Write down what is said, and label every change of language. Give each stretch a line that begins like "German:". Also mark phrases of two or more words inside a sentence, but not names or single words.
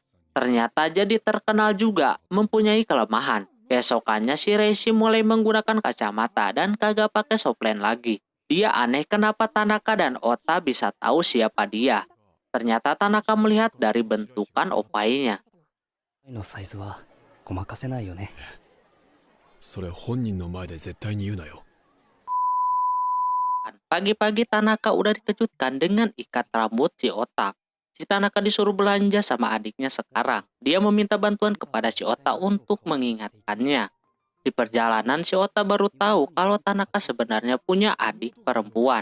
Indonesian: Ternyata jadi terkenal juga, mempunyai kelemahan. Keesokannya si Reishi mulai menggunakan kacamata dan kagak pakai soplen lagi. Dia aneh kenapa Tanaka dan Ota bisa tahu siapa dia. Ternyata Tanaka melihat dari bentukan opainya.
Japanese: のサイズはごまかせないよね。それ本人の前で絶対に言うなよ。
Indonesian: Pagi-pagi Tanaka udah dikejutkan dengan ikat rambut si Ota. Si Tanaka disuruh belanja sama adiknya sekarang. Dia meminta bantuan kepada si Ota untuk mengingatkannya. Di perjalanan si Ota baru tahu kalau Tanaka sebenarnya punya adik perempuan.